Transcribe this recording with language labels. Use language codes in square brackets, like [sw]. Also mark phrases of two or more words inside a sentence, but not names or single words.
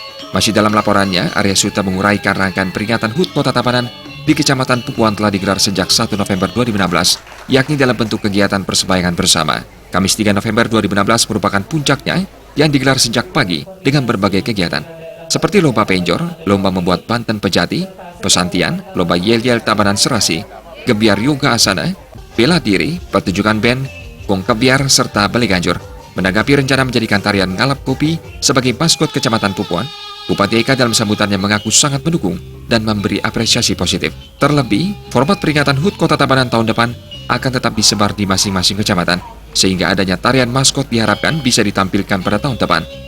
[id] Masih dalam laporannya, Arya Suta menguraikan rangkaian peringatan HUT Kota Tabanan di Kecamatan Pupuan telah digelar sejak 1 November 2016, yakni dalam bentuk kegiatan persembayangan bersama. Kamis 3 November 2016 merupakan puncaknya yang digelar sejak pagi dengan berbagai kegiatan, seperti lomba penjor, lomba membuat banten pejati, pesantian, lomba yel-yel Tabanan Serasi, gebiar yoga asana, bela diri, pertunjukan band, gong kebiar, serta bale ganjur. Menanggapi rencana menjadikan tarian ngalap kopi sebagai maskot Kecamatan Pupuan, Bupati Eka dalam sambutannya mengaku sangat mendukung dan memberi apresiasi positif. Terlebih, format peringatan HUT Kota Tabanan tahun depan akan tetap disebar di masing-masing kecamatan, sehingga adanya tarian maskot diharapkan bisa ditampilkan pada tahun depan.